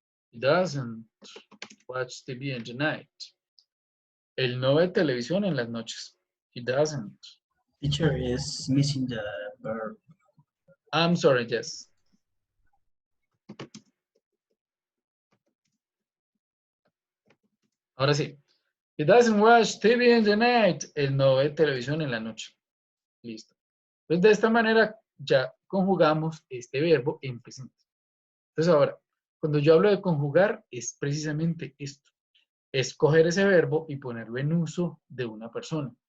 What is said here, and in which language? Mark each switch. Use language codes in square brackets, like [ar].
[en] He doesn't watch TV in the night. [es] Él no ve televisión en las noches. [en] He doesn't. Teacher is missing the verb. I'm sorry, yes. [es] Ahora sí. [en] He doesn't watch TV in the night. [es] Él no ve televisión en la noche. Listo. Entonces, de esta manera ya conjugamos este verbo en presente. Entonces, ahora, cuando yo hablo de conjugar, es precisamente esto. Es coger ese verbo y ponerlo en uso de una persona.